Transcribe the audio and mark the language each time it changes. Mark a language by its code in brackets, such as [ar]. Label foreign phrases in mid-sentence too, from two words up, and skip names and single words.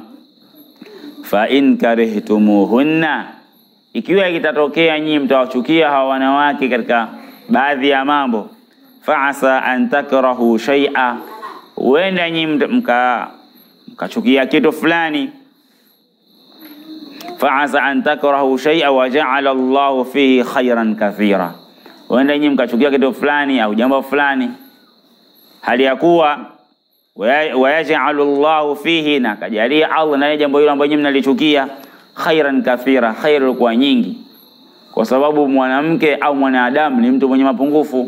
[ar] فإن كرهتموهن, [sw] ikiwa ikitatokea nyinyi mtawachukia hawa wanawake katika baadhi ya mambo, [ar] فعسى أن تكرهوا شيئا, [sw] wenda nyinyi mkachukia kitu fulani. [ar] فعسى أن تكرهوا شيئا ويجعل الله فيه خيرا كثيرا, [sw] wenda nyinyi mkachukia kitu fulani au jambo fulani, hali ya kuwa [ar] ويجعل الله فيه, [sw] na kajalia Allah na jambo hilo ambalo nyinyi mnalichukia, [ar] خيرا كثيرا, [sw] khairu kwa nyingi. Kwa sababu mwanamke au mwanadamu ni mtu mwenye mapungufu.